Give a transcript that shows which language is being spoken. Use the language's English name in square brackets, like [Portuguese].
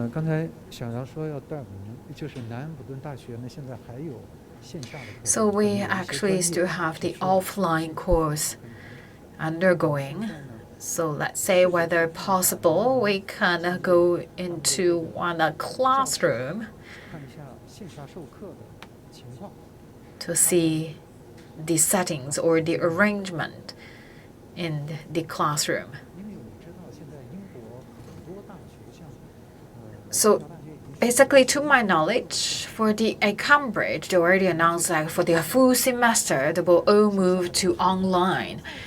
[Chinese] 刚才小姚说要带我们，就是南安普顿大学呢，现在还有线下的课程。 [English] So we actually still have the offline course undergoing. So let's say whether possible, we can go into one classroom [Chinese] 看一下线下授课的情况。 [English] to see the settings or the arrangement in the classroom. [Chinese] 因为我知道现在英国很多大学像大 [English] So [Chinese] 学已经 [English] basically, to my knowledge, for the Cambridge, they already announced that for the full semester, they will all move to online.